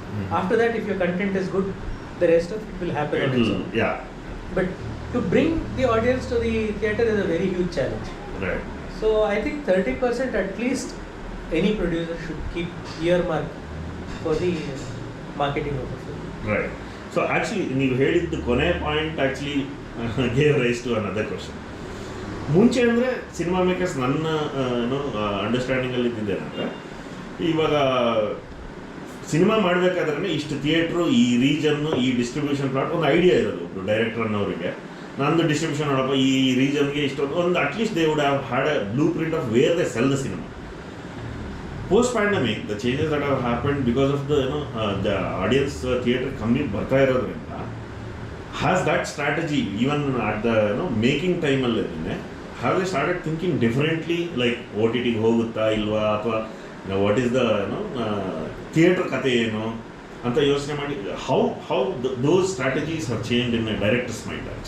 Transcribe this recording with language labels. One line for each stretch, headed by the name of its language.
English: After that, if your content is good, the rest of it will happen on its own. Yeah. But to bring the audience to the theatre is a very huge challenge. Right. So I think 30% at least any producer should keep earmark for the marketing of the film. Right. So actually
Kannada: ನೀವು ಹೇಳಿದ್ದು ಕೊನೆ
English: Point actually gave rise to another question.
Kannada: ಮುಂಚೆ ಅಂದರೆ cinema makers ನನ್ನ ಅಂಡರ್ಸ್ಟ್ಯಾಂಡಿಂಗಲ್ಲಿ ಇದ್ದಿದ್ದೇನೆಂದರೆ, ಇವಾಗ cinema ಮಾಡಬೇಕಾದ್ರೆ ಇಷ್ಟು theatre, ಈ ರೀಜನ್ನು, ಈ ಡಿಸ್ಟ್ರಿಬ್ಯೂಷನ್ ಪ್ಲಾಟ್ ಒಂದು ಐಡಿಯಾ ಇರೋದು ಒಬ್ಬರು ಡೈರೆಕ್ಟರ್ ಅನ್ನೋರಿಗೆ. ನಂದು ಡಿಸ್ಟ್ರಿಬ್ಯೂಷನ್ ನೋಡಪ್ಪ ಈ ರೀಜನ್ಗೆ ಇಷ್ಟೊಂದು ಒಂದು
English: At least they would have had a blueprint of where they sell the cinema. Post pandemic, the changes that have happened because of the the audience theatre
Kannada: ಕಮ್ಮಿ ಬರ್ತಾ ಇರೋದ್ರಿಂದ,
English: has that strategy even at the making time ಅಲ್ಲಿ have they started thinking differently, like OTT
Kannada: ಗೆ ಹೋಗುತ್ತಾ ಇಲ್ವಾ, ಅಥವಾ
English: what is the theatre
Kannada: ಕತೆ ಏನು ಅಂತ ಯೋಚನೆ ಮಾಡಿ
English: how those strategies have changed in a director's mind